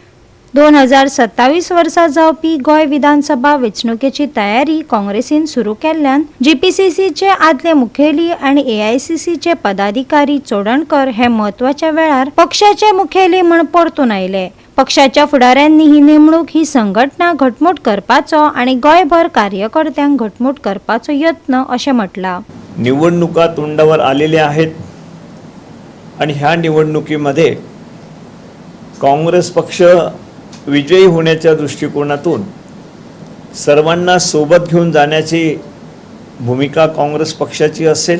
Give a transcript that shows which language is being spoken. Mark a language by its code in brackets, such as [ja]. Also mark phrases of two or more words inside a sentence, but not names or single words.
[kok] 2027 वर्सा जावपी गोंय विधानसभा वेंचणुकेची तयारी काँग्रेसीन सुरू केल्ल्यान GPCCचे आदले मुखेली आनी AICCचे पदाधिकारी चोडणकर हे म्हत्वाच्या वेळार पक्षाचे मुखेली म्हूण परतून आयले. पक्षाच्या फुडाऱ्यांनी ही नेमणूक ही संघटना घटमूट करपाचो आनी गोंयभर कार्यकर्त्यांक घटमूट करपाचो यत्न अशें म्हटलां. [mr] निवडणुका तोंडावर आलेल्या आहेत आणि ह्या निवडणुकीमध्ये काँग्रेस पक्ष विजयी होण्याच्या दृष्टिकोनातून सर्वांना सोबत घेऊन जाण्याची भूमिका काँग्रेस पक्षाची असेल.